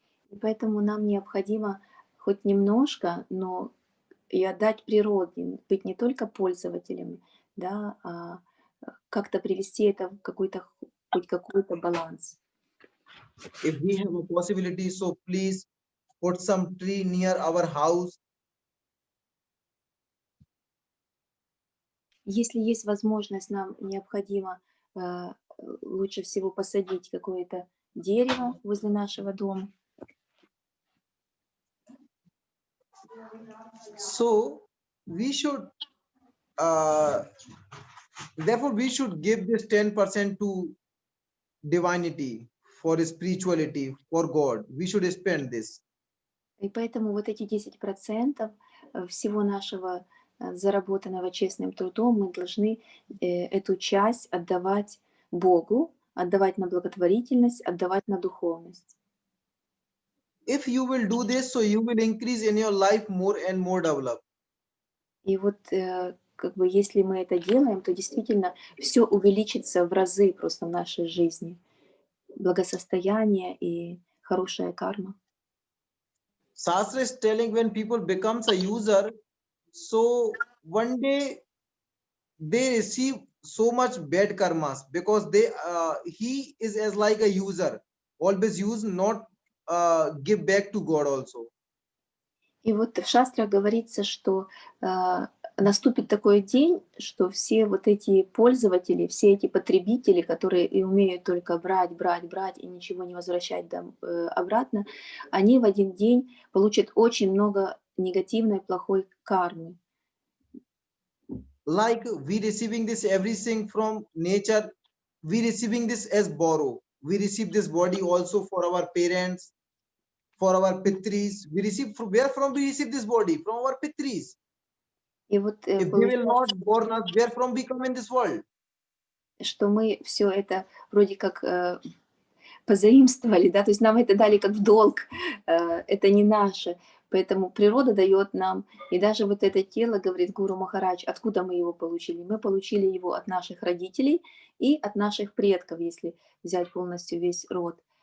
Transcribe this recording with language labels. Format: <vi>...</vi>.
<ru>И поэтому нам необходимо хоть немножко, но и отдать природе, быть не только пользователями, да, а как-то привести это в какой-то, хоть какой-то баланс.</ru> <en>If we have a possibility, so please put some tree near our house.</en> <ru>Если есть возможность, нам необходимо лучше всего посадить какое-то дерево возле нашего дома.</ru> <en>So we should therefore we should give this 10% to divinity, for spirituality, for God. We should spend this.</en> <ru>И поэтому вот эти 10% всего нашего заработанного честным трудом мы должны эту часть отдавать Богу, отдавать на благотворительность, отдавать на духовность.</ru> <en>If you will do this, so you will increase in your life more and more develop.</en> <ru>И вот как бы если мы это делаем, то действительно все увеличится в разы просто в нашей жизни. Благосостояние и хорошая карма.</ru> <en>Shastra is telling when people becomes a user, so one day they receive so much bad karmas because they he is as like a user, always use, not give back to God also.</en> <ru>И вот в шастрах говорится, что наступит такой день, что все вот эти пользователи, все эти потребители, которые и умеют только брать, брать, брать и ничего не возвращать обратно, они в один день получат очень много негативной, плохой кармы.</ru> <en>Like we receiving this everything from nature, we receiving this as borrow. We receive this body also for our parents, for our pitris. We receive from where from we receive this body? From our pitris.</en> <ru>И вот</ru> <en>If they will not born us, where from we come in this world?</en> <ru>что мы все это вроде как позаимствовали, да, то есть нам это дали как в долг, это не наше. Поэтому природа дает нам, и даже вот это тело, говорит Гуру Махарадж, откуда мы его получили? Мы получили его от наших родителей и от наших предков, если взять полностью весь род.</ru>